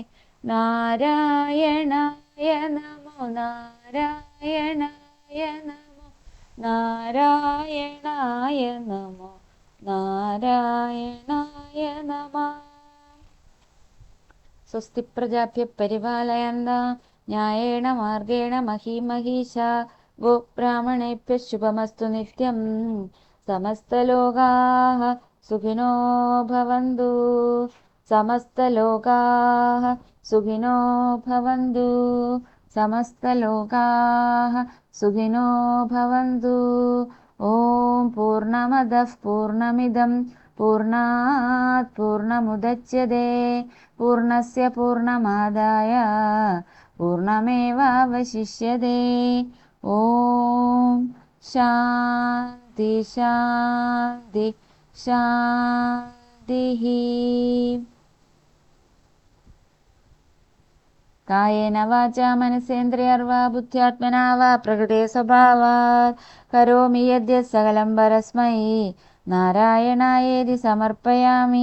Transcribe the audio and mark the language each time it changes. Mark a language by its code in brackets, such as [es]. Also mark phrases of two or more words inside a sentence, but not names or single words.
[sa] നാരായണായ നമോ നാരായണായ നമോ നാരായണായ നമോ നാരായണായ നമഃ. സ്വസ്തി പ്രജാഭ്യഃ പരിപാലയന്താം ന്യായേന മാർഗേണ മഹീം മഹീശാ. ഗോബ്രാഹ്മണേഭ്യഃ ശുഭമസ്തു നിത്യം. സമസ്തലോകാഃ സുഖിനോ ഭവന്തു. സമസ്തലോകാഃ സുഖിനോ ഭവന്തു. സമസ്തലോകാഃ സുഖിനോ ഭവന്തു. ഓം പൂർണ്ണമദഃ പൂർണ്ണമിദം പൂർണ്ണാത് പൂർണ്ണമുദച്യതേ പൂർണ്ണസ്യ പൂർണ്ണമാദായ പൂർണ്ണമേവാവശിഷ്യതേ. ഓം ശാന്തി ശാന്തി ശാന്തിഃ. കായേന വാചാ മനസേന്ദ്രിയർവാ ബുദ്ധ്യാത്മനാ വാ പ്രകൃതേ സ്വഭാവാത് കരോമി യദ്യത് സകലം പരസ്മൈ നാരായണായേതി സമർപ്പയാമി.